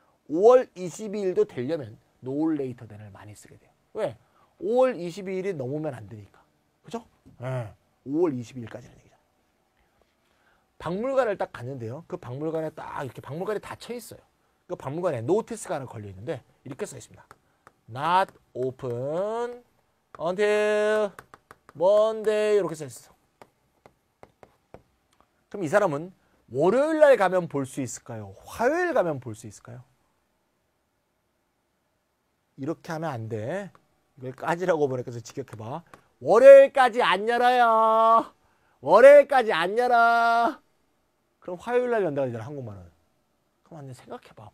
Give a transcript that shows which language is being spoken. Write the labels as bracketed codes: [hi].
[ko] 5월 22일도 되려면 no later than을 많이 쓰게 돼요. 왜? 5월 22일이 넘으면 안 되니까. 그죠? 네. 5월 22일까지는 얘기잖아. 박물관을 딱 갔는데요. 그 박물관에 딱 이렇게 박물관이 닫혀 있어요. 그 박물관에 노티스가 하나 걸려 있는데 이렇게 써 있습니다. [en] Not open until Monday [ko] 이렇게 써 있어. 그럼 이 사람은 월요일 날 가면 볼 수 있을까요? 화요일 가면 볼 수 있을까요? 이렇게 하면 안 돼. 이걸 까지라고 보니까 지격해봐. 월요일까지 안 열어요. 월요일까지 안 열어. 그럼 화요일 날 연다고 하잖아, 한국말은. 그럼 완전 생각해봐.